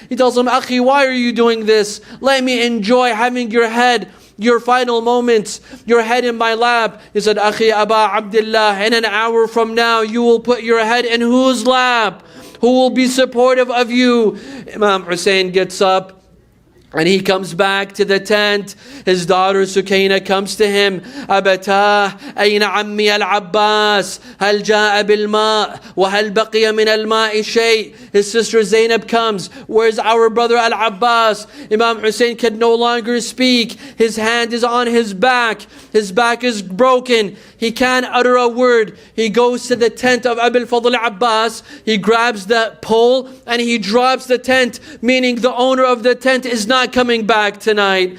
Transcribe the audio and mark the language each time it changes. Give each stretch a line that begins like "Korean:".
English: He tells him, Akhi, why are you doing this? Let me enjoy having your head, your final moments, your head in my lap. He said, Akhi Aba Abdullah, in an hour from now, you will put your head in whose lap? Who will be supportive of you? Imam Hussein gets up and he comes back to the tent. His daughter Sukaina comes to him.
Arabic: أبتاه أين عمي العباس هل جاء بالماء وهل بقي من الماء شيء.
English: His sister Zainab comes. Where's our brother Al-Abbas? Imam Hussein can no longer speak. His hand is on his back. His back is broken. He can't utter a word. He goes to the tent of Abu al-Fadl Abbas. He grabs the pole and he drops the tent, meaning the owner of the tent is not coming back tonight.